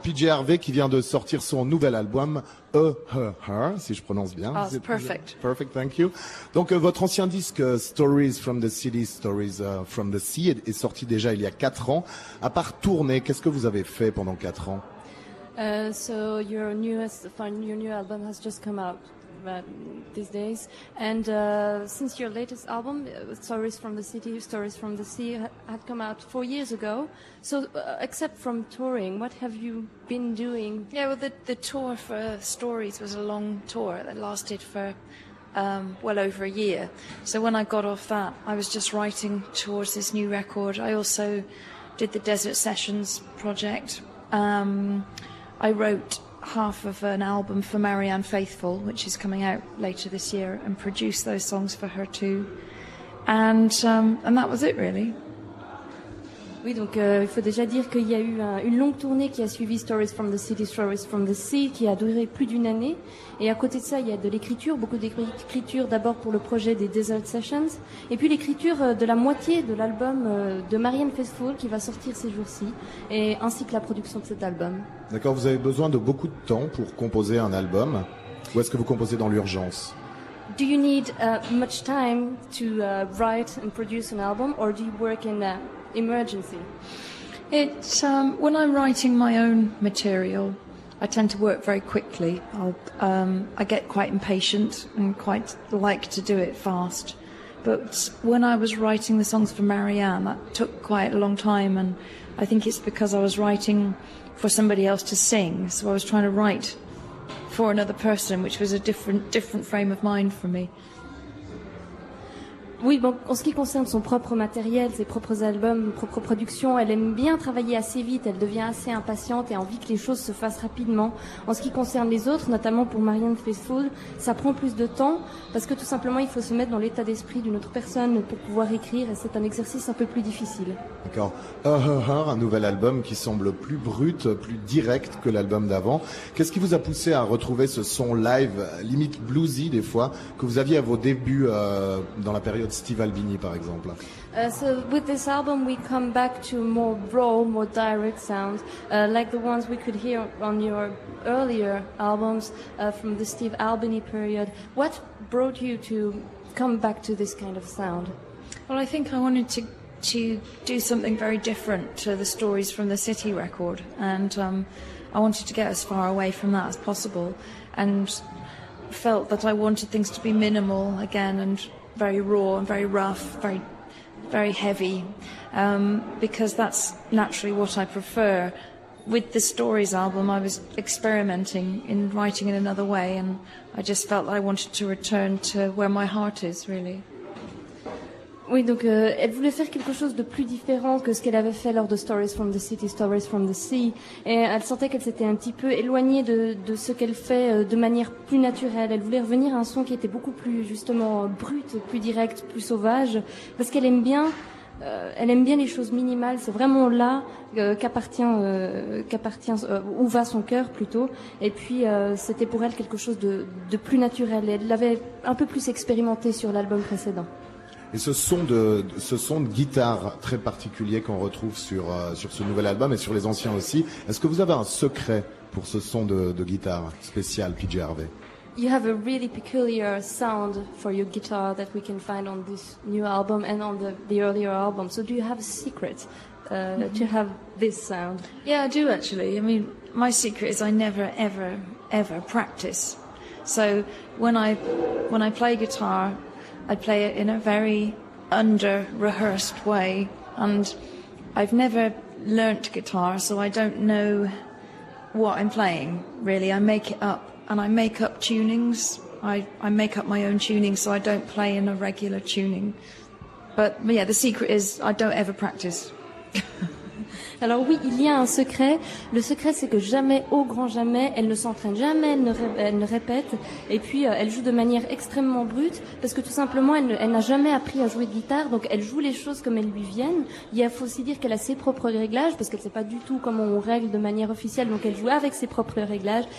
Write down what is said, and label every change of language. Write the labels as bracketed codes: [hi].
[fr] PJ Harvey qui vient de sortir son nouvel album Her, si je prononce bien. [en] Oh, it's perfect. Perfect, thank you. [fr] Donc votre ancien disque Stories from the City, Stories from the Sea est sorti déjà il y a 4 ans. À part tourner, qu'est-ce que vous avez fait pendant 4 ans? [en] So your new album has just come out these days, and since your latest album, Stories from the City, Stories from the Sea, had come out 4 years ago. So, except from touring, what have you been doing? Yeah, well, the tour for Stories was a long tour that lasted for well over a year. So when I got off that, I was just writing towards this new record. I also did the Desert Sessions project. I wrote half of an album for Marianne Faithfull, which is coming out later this year, and produced those songs for her too. And that was it, really. [fr] Oui, donc il faut déjà dire qu'il y a eu une longue tournée qui a suivi Stories from the City, Stories from the Sea, qui a duré plus d'une année. Et à côté de ça, il y a de l'écriture, beaucoup d'écriture d'abord pour le projet des Desert Sessions, et puis l'écriture de la moitié de l'album de Marianne Faithfull qui va sortir ces jours-ci, et ainsi que la production de cet album. D'accord, vous avez besoin de beaucoup de temps pour composer un album, ou est-ce que vous composez dans l'urgence? [en] Do you need much time to write and produce an album, or do you work in emergency? It's when I'm writing my own material, I tend to work very quickly. I get quite impatient and quite like to do it fast. But when I was writing the songs for Marianne, that took quite a long time, and I think it's because I was writing for somebody else to sing. So I was trying to write for another person, which was a different frame of mind for me. [fr] Oui, bon, en ce qui concerne son propre matériel, ses propres albums, propres productions, elle aime bien travailler assez vite, elle devient assez impatiente et a envie que les choses se fassent rapidement. En ce qui concerne les autres, notamment pour Marianne Faithfull, ça prend plus de temps parce que tout simplement il faut se mettre dans l'état d'esprit d'une autre personne pour pouvoir écrire, et c'est un exercice un peu plus difficile. D'accord. Un nouvel album qui semble plus brut, plus direct que l'album d'avant. Qu'est-ce qui vous a poussé à retrouver ce son live, limite bluesy des fois, que vous aviez à vos débuts dans la période Steve Albini par exemple? [en] So with this album we come back to more raw, more direct sounds, like the ones we could hear on your earlier albums from the Steve Albini period. What brought you to come back to this kind of sound? Well, I think I wanted to do something very different to the Stories from the City record, and I wanted to get as far away from that as possible, and felt that I wanted things to be minimal again and very raw and very rough, very heavy, because that's naturally what I prefer. With the Stories album, I was experimenting in writing in another way, and I just felt that I wanted to return to where my heart is, really. [fr] Oui, donc elle voulait faire quelque chose de plus différent que ce qu'elle avait fait lors de Stories from the City, Stories from the Sea. Et elle sentait qu'elle s'était un petit peu éloignée de ce qu'elle fait de manière plus naturelle. Elle voulait revenir à un son qui était beaucoup plus justement brut, plus direct, plus sauvage, parce qu'elle aime bien les choses minimales. C'est vraiment là qu'appartient où va son cœur plutôt. Et puis c'était pour elle quelque chose de plus naturel. Et elle l'avait un peu plus expérimenté sur l'album précédent. Et ce son de guitare très particulier qu'on retrouve sur ce nouvel album et sur les anciens aussi, est-ce que vous avez un secret pour ce son de guitare spécial, PJ Harvey? [en] You have a really peculiar sound for your guitar that we can find on this new album and on the earlier album. So do you have a secret to have this sound? Yeah, I do actually. I mean, my secret is I never, ever, ever practice. So when I play guitar, I play it in a very under-rehearsed way, and I've never learnt guitar, so I don't know what I'm playing, really. I make it up, and I make up tunings. I make up my own tuning, so I don't play in a regular tuning. But yeah, the secret is I don't ever practice. [fr] Alors oui, il y a un secret. Le secret, c'est que jamais, au grand jamais, elle ne s'entraîne, jamais elle ne répète. Et puis, elle joue de manière extrêmement brute, parce que tout simplement, elle n'a jamais appris à jouer de guitare, donc elle joue les choses comme elles lui viennent. Faut aussi dire qu'elle a ses propres réglages, parce qu'elle sait pas du tout comment on règle de manière officielle, donc elle joue avec ses propres réglages.